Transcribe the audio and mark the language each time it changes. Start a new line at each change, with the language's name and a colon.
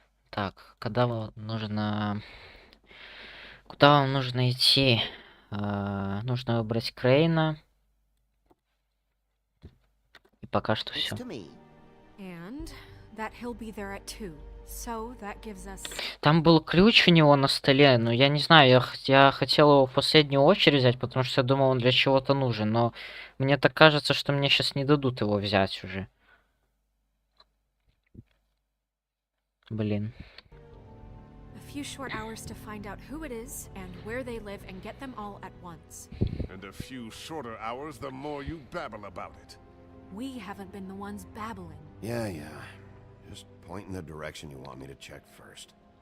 Russian: Так, когда вам нужно... Куда вам нужно идти? Нужно выбрать Крейна. И пока что все.
English: And that he'll be there at 2. So that gives us...
Russian: Там был ключ у него на столе, но я не знаю, я хотел его в последнюю очередь взять, потому что я думал, он для чего-то нужен, но мне так кажется, что мне сейчас не дадут его взять уже. Блин.
English: A few short hours to find out who it is and where they live and get them all at once. And a few shorter hours, the more you babble about it. We haven't been the ones babbling. Yeah. Just point in the direction you want me to check first.